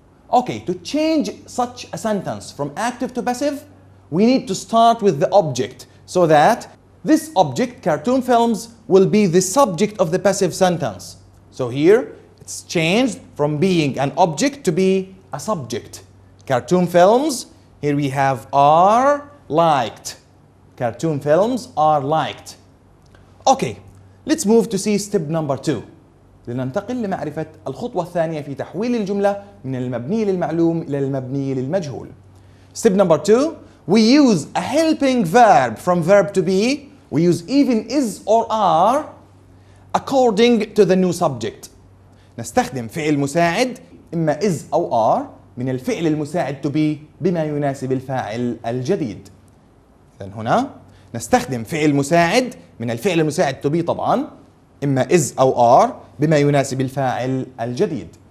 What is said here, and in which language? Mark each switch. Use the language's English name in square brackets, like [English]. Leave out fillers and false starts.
[English] Okay, to change such a sentence from active to passive, we need to start with the object so that this object, cartoon films, will be the subject of the passive sentence. So here it's changed from being an object to be a subject. Cartoon films, here we have are liked. Cartoon films are liked. Okay, let's move to see step number 2. [Arabic] لننتقل لمعرفة الخطوة الثانية في تحويل الجملة من المبني للمعلوم إلى المبني للمجهول. [English] Step number 2, we use a helping verb from verb to be. We use even is or are according to the new subject. [Arabic] نستخدم فعل مساعد إما is أو are من الفعل المساعد to be بما يناسب الفاعل الجديد. إذن هنا نستخدم فعل مساعد من الفعل المساعد to be طبعا إما is أو are بما يناسب الفاعل الجديد.